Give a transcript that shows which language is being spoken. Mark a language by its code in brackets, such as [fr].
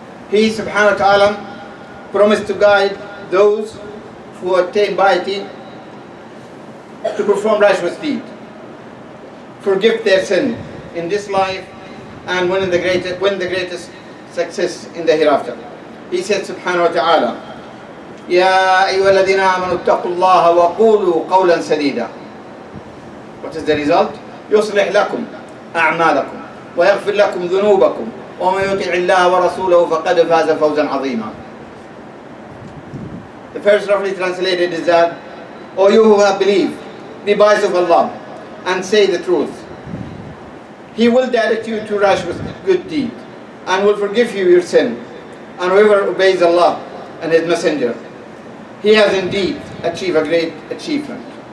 [en] He subhanahu wa ta'ala promised to guide those who attain piety to perform righteous deed, forgive their sin in this life, and win the greatest success in the hereafter. He said subhanahu wa ta'ala, [ar] يا أيها الذين آمنوا اتقوا الله وقولوا قولا سديدا. [en] What is the result? [ar] يصلح لكم أعمالكم ويغفر لكم ذنوبكم ومن يطع الله ورسوله فقد فاز فوزا عظيما. [en] The first roughly translated is that, O you who have believed, be pious of Allah and say the truth. He will direct you to righteous good deed and will forgive you your sin. And whoever obeys Allah and His Messenger, he has indeed achieved a great achievement.